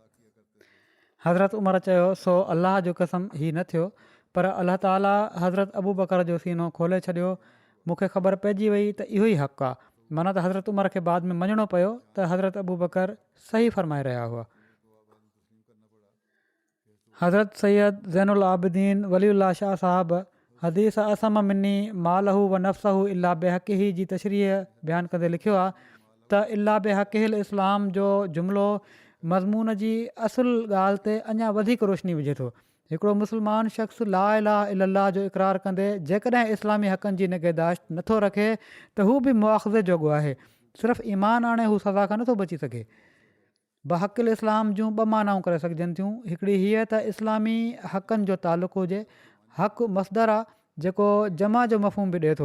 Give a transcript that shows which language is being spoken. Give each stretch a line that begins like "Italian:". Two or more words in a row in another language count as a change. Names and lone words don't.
Sindhi: हज़रत उमर चयो, सो अलाह जो कसम ही न थियो, पर अलाह ताला हज़रत अबू बकर जो सीनो खोले छॾियो। मूंखे ख़बर पइजी वई त इहो ई हक़ु आहे। माना त हज़रत उमर खे बाद में मञिणो पियो त हज़रत अबू बकर सही फ़रमाए रहिया हुआ। हज़रत सैयद ज़ैनुल आबिदीन वलीउल्लाह शाह साहब हदीस
Arabic: عصم مني ماله ونفسه إلا بحقه
Sindhi: जी तशरीह बयानु कंदे लिखियो आहे त
Arabic: إلا بحق الإسلام
Sindhi: जो जुमिलो मज़मून जी असुल ॻाल्हि ते अञा वधीक रोशनी विझे थो। हिकिड़ो मुस्लमान शख़्स
Arabic: لا إله إلا الله
Sindhi: जो इक़रार कंदे जेकॾहिं इस्लामी हक़नि जी निगहदाश्त नथो रखे त हू बि मुआख़ज़े जोॻो आहे। सिर्फ़ु ईमान आणे हू सज़ा खां नथो बची सघे।
Arabic: بحق الإسلام
Sindhi: जूं ॿ मानाऊं करे सघिजनि थियूं। हिकिड़ी हीअ त इस्लामी हक़नि जो तालुक़ु हुजे, हक़ मसदर आहे जेको जमा जो मफ़हूम बि ॾिए थो।